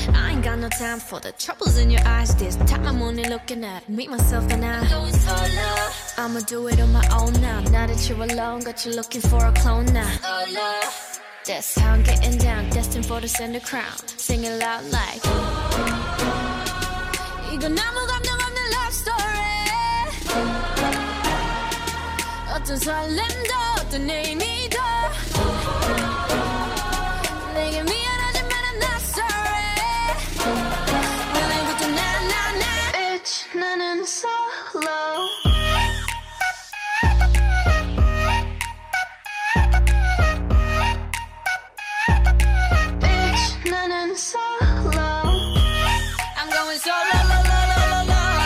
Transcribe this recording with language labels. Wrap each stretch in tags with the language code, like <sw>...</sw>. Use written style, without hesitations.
<en>I ain't got no time for the troubles in your eyes. This time I'm only looking at me, myself, and I. I'ma do it on my own now. Now that you're alone, got you looking for a clone now. That's how I'm getting down. Destined for the center crown. Sing it loud like.</en> <ko>이건 아무 감정 없는</ko> <en>love story.</en> <ko>어떤 설렘도 어떤 의미도. 내게 미안하지만</ko> <en>I'm not sorry</en> <ko>너는 그저 나</ko> <en>Bitch 나는 solo Bitch 나는 solo I'm going solo la la la la la</en>